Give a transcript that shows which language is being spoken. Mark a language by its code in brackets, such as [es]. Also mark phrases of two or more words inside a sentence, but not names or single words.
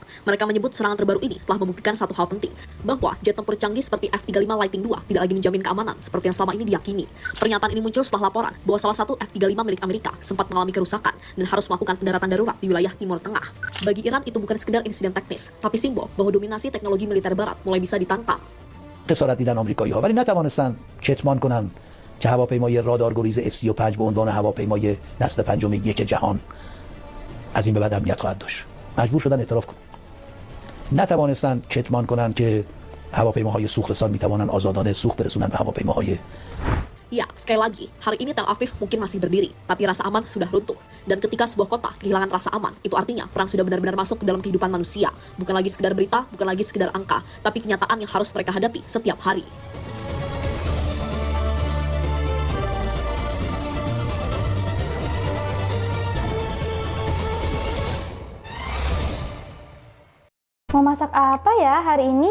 [id] Mereka menyebut serangan terbaru ini telah membuktikan satu hal penting, bahwa jet tempur canggih seperti F-35 Lightning II tidak lagi menjamin keamanan seperti yang selama ini diyakini. Pernyataan ini muncul setelah laporan bahwa salah satu F-35 milik Amerika sempat mengalami kerusakan dan harus melakukan pendaratan darurat di wilayah Timur Tengah. Bagi Iran, itu bukan sekedar insiden teknis, tapi simbol bahwa dominasi teknologi militer barat mulai bisa ditantang. [fa] خسارت دیدن آمریکایی‌ها ولی نتوانستند چتمان کنند که هواپیمای رادارگریز F-35 به عنوان هواپیمای نسل پنجم یک جهان از این به بعد امنیت خواهد داشت. مجبور شدن اعتراف کنند. نتوانستند کتمان کنند که هواپیماهای سوخترسان میتوانند آزادانه سوخت برسونند به هواپیماهای. [id] Ya, sekali lagi, hari ini Tel Aviv mungkin masih berdiri, tapi rasa aman sudah runtuh. Dan ketika sebuah kota kehilangan rasa aman, itu artinya perang sudah benar-benar masuk ke dalam kehidupan manusia. Bukan lagi sekedar berita, bukan lagi sekedar angka, tapi kenyataan yang harus mereka hadapi setiap hari. Mau masak apa ya hari ini?